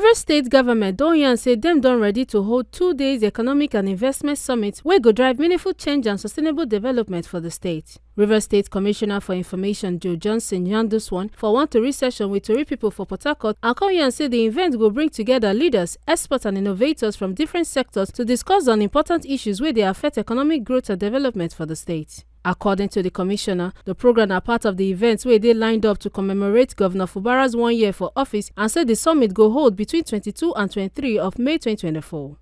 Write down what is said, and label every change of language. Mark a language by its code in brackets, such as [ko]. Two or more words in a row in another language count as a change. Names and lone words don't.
[pcm] Rivers State government don yarn say dem don ready to hold 2 days economic and investment summit wey go drive meaningful change and sustainable development for the state. Rivers State Commissioner for Information Joe Johnson yarn dis one for one tori session with tori pipo for Port Harcourt and come yarn say the event go bring together leaders, experts and innovators from different sectors to discuss on important issues wey dey affect economic growth and development for the state. According to the commissioner, the program are part of the events where they lined up to commemorate Governor Fubara's 1 year for office and said the summit go hold between 22 and 23 of May 2024.